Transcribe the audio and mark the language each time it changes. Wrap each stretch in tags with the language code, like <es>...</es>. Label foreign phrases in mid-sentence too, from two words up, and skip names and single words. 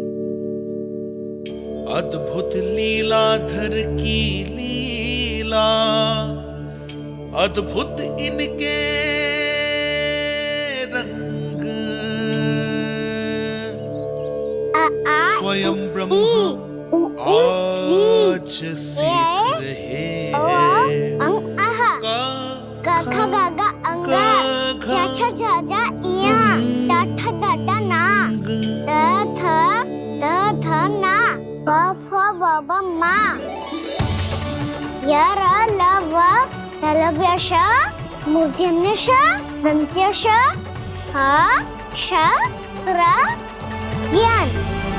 <hi>अद्भुत लीलाधर की लीला, अद्भुत इनके रंग, स्वयं ब्रह्म आज सीख रहे हैं।</hi> <sa>गा गा गा अंगा, छा छा छा जा इया, टा ठा टा टा ना, द थ ना, प फ ब ब मा, य र ल व लव्य श, मूर्धन्य श, दन्त्य श, ह श र ज्ञान।</sa>